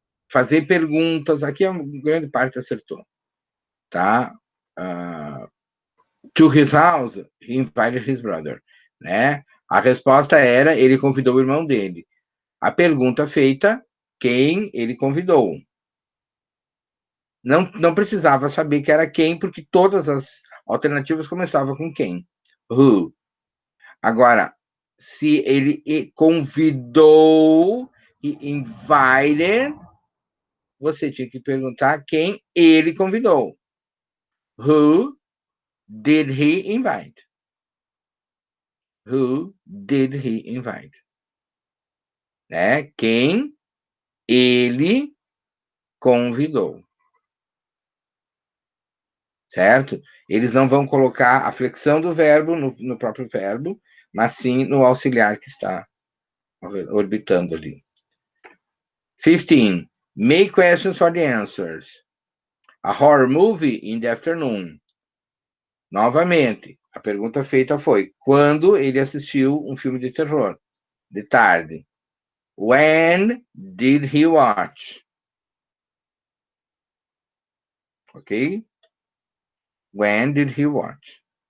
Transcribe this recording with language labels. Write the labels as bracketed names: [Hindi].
[Portuguese] Fazer perguntas. Aqui a grande parte acertou. Tá? [English] To his house, he invited his brother. [Portuguese] Né? A resposta era, ele convidou o irmão dele. A pergunta feita, quem ele convidou. Não precisava saber que era quem, porque todas as alternativas começavam com quem. Who. Agora, se ele convidou, [English] he invited, [Portuguese] você tinha que perguntar quem ele convidou. [English] Who did he invite? Who did he invite? Né? [Portuguese] Quem ele convidou. Certo? Eles não vão colocar a flexão do verbo no próprio verbo, mas sim no auxiliar que está orbitando ali. 15. [English] Make questions for the answers. A horror movie in the afternoon. [Portuguese] Novamente, a pergunta feita foi: quando ele assistiu um filme de terror? De tarde. [English] When did he watch? Ok? When did he watch?